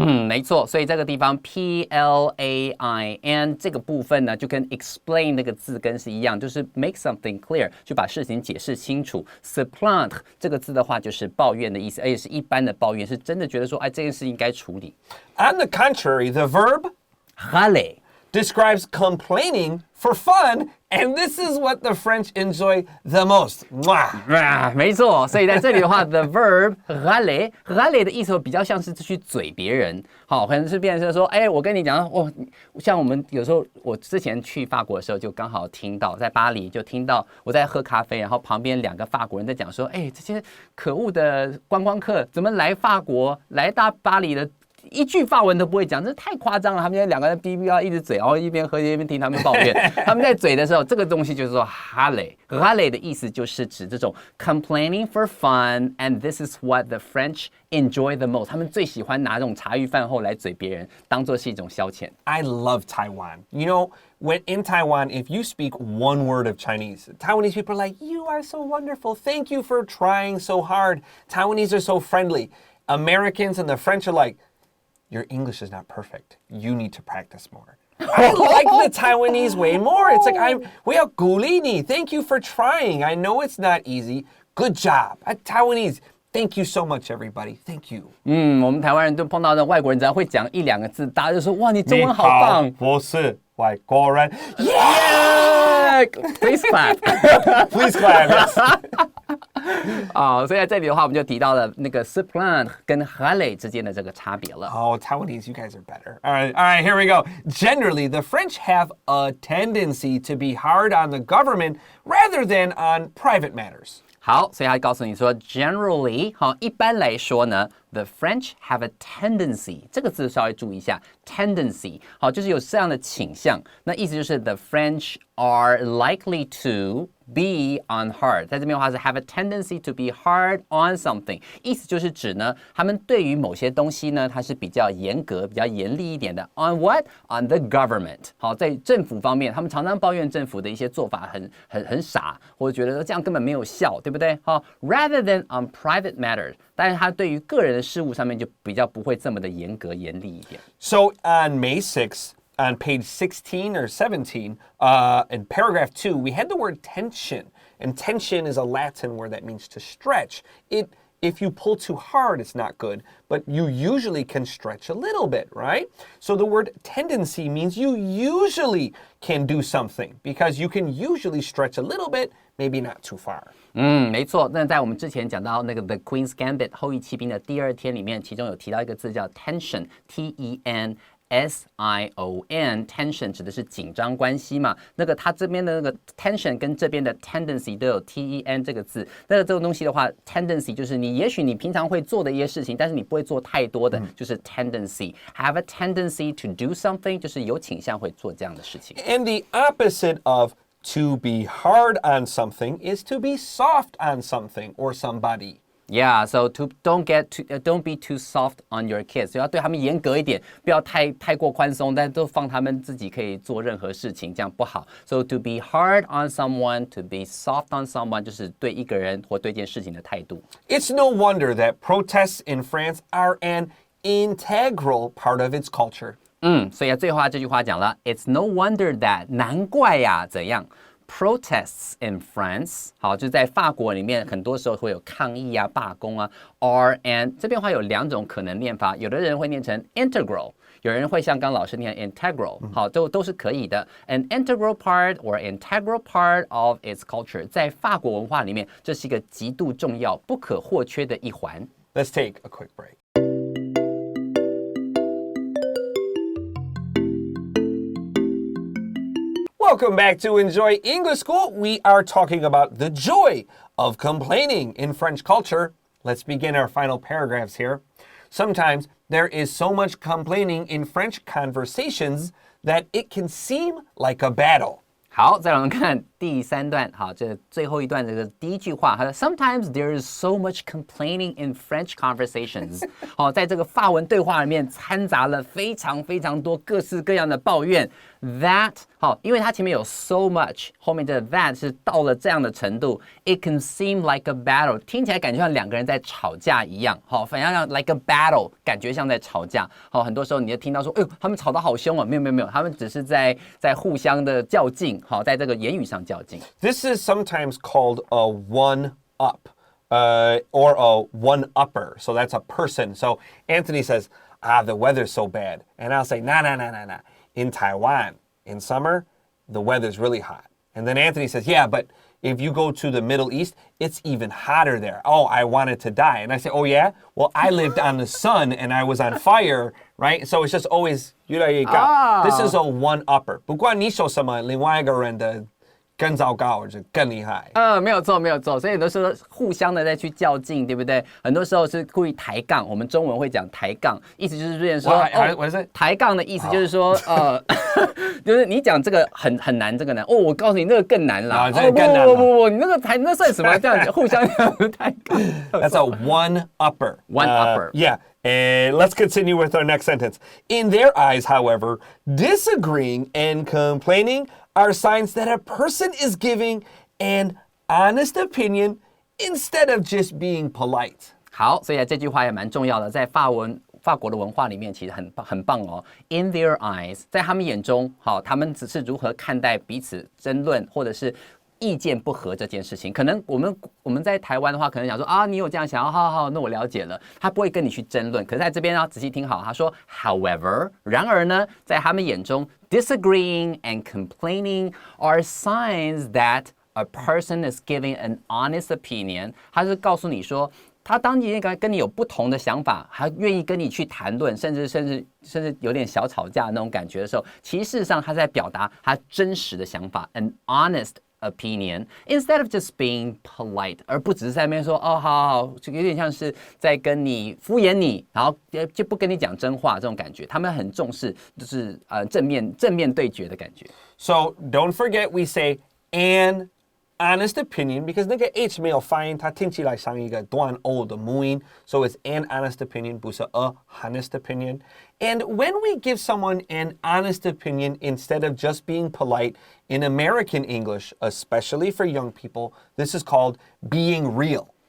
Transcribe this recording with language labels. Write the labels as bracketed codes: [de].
[zh] 没错，所以这个地方 P-L-A-I-N 这个部分呢，就跟 explain 那个字根是一样，就是 [en] make something clear， [zh] 就把事情解释清楚。 se plaindre 这个字的话，就是抱怨的意思，而且是一般的抱怨，是真的觉得说，哎，这件事应该处理。 [en] On the contrary, the verb [fr] râler [en] describes complaining for fun, and this is what the French enjoy the most. [zh] 没错，所以在这里的话 ， [en] the verb [zh] râler 的意思比较像是去嘴别人，好，可能是变成说，哎，我跟你讲，哦，像我们有时候，我之前去法国的时候，就刚好听到在巴黎就听到我在喝咖啡，然后旁边2个法国人在讲说，哎，这些可恶的观光客怎么来法国，来到巴黎的一句法文都不会讲，这太夸张了。他们两个人哔哔一直嘴，然后一边喝一边听他们抱怨。他们在嘴的时候，这个东西就是说哈雷。哈雷的意思就是指这种 [en] complaining for fun, and this is what the French enjoy the most. [zh] 他们最喜欢拿这种茶余饭后来嘴别人，当做是一种消遣。 [en] I love Taiwan. You know, when in Taiwan, if you speak one word of Chinese, Taiwanese people are like, you are so wonderful. Thank you for trying so hard. Taiwanese are so friendly. Americans and the French are like, your English is not perfect. You need to practice more. I like the Taiwanese way more. It's like, we are [zh] 鼓励你. [en] Thank you for trying. I know it's not easy. Good job. Taiwanese, thank you so much, everybody. Thank you. [zh] 我们台湾人都碰到那外国人，只要会讲一两个字，大家就说哇，你中文好棒。你好，我是外国人。 [en] Yeah! Please clap. Please clap. [zh] 所以在这里的话，我们就提到了那个 se plaindre 跟 râler 之间的这个差别了。 [en] Oh, Taiwanese, you guys are better. All right, here we go. Generally, the French have a tendency to be hard on the government rather than on private matters. [zh] 好，所以他告诉你说 ，generally， 一般来说呢 ， [en] the French have a tendency， [zh] 这个字稍微注意一下 ，tendency， 就是有这样的倾向。那意思就是 [en] the French are likely to be on hard， [zh] 在这边的话是 [en] have a tendency to be hard on something， [zh] 意思就是指呢，他们对于某些东西呢，它是比较严格、比较严厉一点的。 [en] On what? On the government。 [zh] 好，在政府方面，他们常常抱怨政府的一些做法很傻，或者觉得这样根本没有效，对不对？好 ， [en] rather than on private matters， [zh] 但是他对于个人的事务上面就比较不会这么的严格、严厉一点。 [en] So on May 6th, on page 16 or 17, in paragraph 2, we had the word tension. And tension is a Latin word that means to stretch. If you pull too hard, it's not good, but you usually can stretch a little bit, right? So the word tendency means you usually can do something because you can usually stretch a little bit, maybe not too far. [zh] 没错。那在我们之前讲到那个 The Queen's Gambit 后羿弃兵的第二天里面，其中有提到一个字叫 tension, T-E-N-S-I-O-N tension 指的是紧张关系嘛？那个它这边的那个 tension 跟这边的 tendency 都有 T-E-N 这个字。那这个东西的话 ，tendency 就是也许你平常会做的一些事情，但是你不会做太多的，就是 tendency。 [en] Have a tendency to do something [zh] 就是有倾向会做这样的事情。 [en] And the opposite of to be hard on something is to be soft on something or somebody. Yeah, so don't be too soft on your kids. [zh] 要对他们严格一点，不要太过宽松，但都放他们自己可以做任何事情，这样不好。 [en] So to be hard on someone, to be soft on someone， [zh] 就是对一个人或对一件事情的态度。 [en] It's no wonder that protests in France are an integral part of its culture. [zh] 所以最后这句话讲了 ， [en] It's no wonder that， [zh] 难怪呀，怎样？ [en] Protests in France， [zh] 好，就是在法国里面，很多时候会有抗议啊、罢工啊。 Are and 这边的话有两种可能念法，有的人会念成 integral， 有人会像刚老师念 integral， 好，都是可以的。 [en] An integral part or integral part of its culture， [zh] 在法国文化里面，这是一个极度重要、不可或缺的一环。 [en] Let's take a quick break. Welcome back to Enjoy English School. We are talking about the joy of complaining in French culture. Let's begin our final paragraphs here. Sometimes there is so much complaining in French conversations that it can seem like a battle. [zh] 好，再来我们看第三段。好，这最后一段这个第一句话，它说 [en] Sometimes there is so much complaining in French conversations。 [zh] 好，在这个法文对话里面掺杂了非常非常多各式各样的抱怨。 That 好，因为它前面有 so much， 后面的 that 是到了这样的程度 ， [en] it can seem like a battle， [zh] 听起来感觉像两个人在吵架一样。好，反正像 [en] like a battle， [zh] 感觉像在吵架。好，很多时候你就听到说，哎呦，他们吵得好凶哦，没有，他们只是在互相的较劲。好，在这个言语上较劲。 [en] This is sometimes called a one-up or a one-upper. So that's a person. So Anthony says, the weather's so bad. And I'll say, nah. In Taiwan, in summer, the weather's really hot. And then Anthony says, yeah, but if you go to the Middle East, it's even hotter there. Oh, I wanted to die. And I say, oh, yeah? Well, I lived on the sun and I was on fire, right? So it's just always, This is a one-upper. [zh] 不管你说什么，另外一个人的更糟糕，就更厉害。没有错，没有错。所以很多时候互相的再去较劲，对不对？很多时候是故意抬杠，我们中文会讲抬杠，意思就是说，抬杠的意思就是说，就是你讲这个很难，这个难，我告诉你那个更难啦。不，你那个那算什么？这样互相这样抬杠。 [en] That's a one-upper. One-upper. Yeah. And let's continue with our next sentence. In their eyes, however, disagreeing and complaining are signs that a person is giving an honest opinion instead of just being polite. [zh] 好，所以这句话也蛮重要的，在法国的文化里面其实很棒哦。 In their eyes， 在他们眼中，好，他们只是如何看待彼此争论或者是意见不合这件事情。可能我们在台湾的话，可能想说啊，你有这样想，好，那我了解了。他不会跟你去争论。可是在这边要仔细听好，他说 ，However， 然而呢，在他们眼中 ， [en] disagreeing and complaining are signs that a person is giving an honest opinion。 [zh] 他是告诉你说。他当你跟你有不同的想法，还愿意跟你去谈论，甚至有点小吵架那种感觉的时候，其实事实上他在表达他真实的想法 ， [en] an honest opinion instead of just being polite， [zh] 而不只是在那边说好，这个有点像是在跟你敷衍你，然后就不跟你讲真话这种感觉。他们很重视就是正面对决的感觉。 [en] So don't forget we say an honest opinion because [zh] 那个 H 没有发音，它听起来像一个短 O 的母音 [en] ，so it's an honest opinion [zh] 不是 [en] a honest opinion. And when we give someone an honest opinion instead of just being polite in American English, especially for young people, this is called being real.